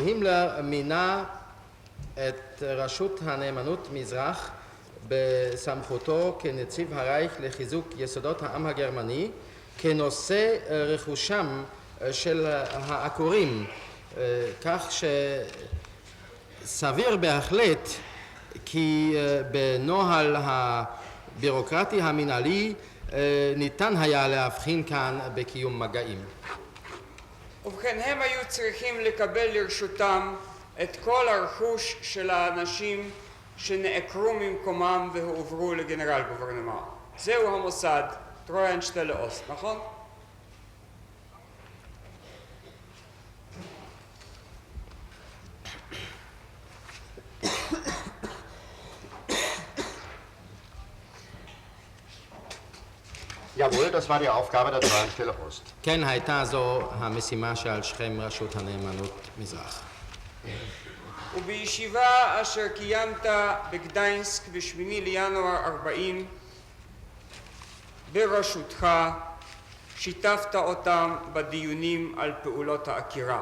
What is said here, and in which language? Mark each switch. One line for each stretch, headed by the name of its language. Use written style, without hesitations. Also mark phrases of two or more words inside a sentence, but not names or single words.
Hebrew: הימלר מינה את רשות הנאמנות מזרח בסמכותו כנציב הרייך לחיזוק יסודות העם הגרמני, כנושא רכושם של העקורים, כך שסביר בהחלט כי בנוהל הבירוקרטי המנהלי ניתן היה להבחין כאן בקיום מגעים. ובכן, הם היו צריכים לקבל לרשותם את כל הרכוש של האנשים שנעקרו ממקומם והועברו לגנרל גוברנמר. זהו המוסד טרויהנשטלה אוסט, נכון?
German: Jawohl, das war die Aufgabe der Treuhandstelle Ost.
Hebrew: כן, הייתה זו המשימה שעל שכם רשות הנאמנות מזרח. ובישיבה אשר קיימת בגדיינסק ב8 לינואר 40 בראשותך שיתפת אותם בדיונים על פעולות העקירה.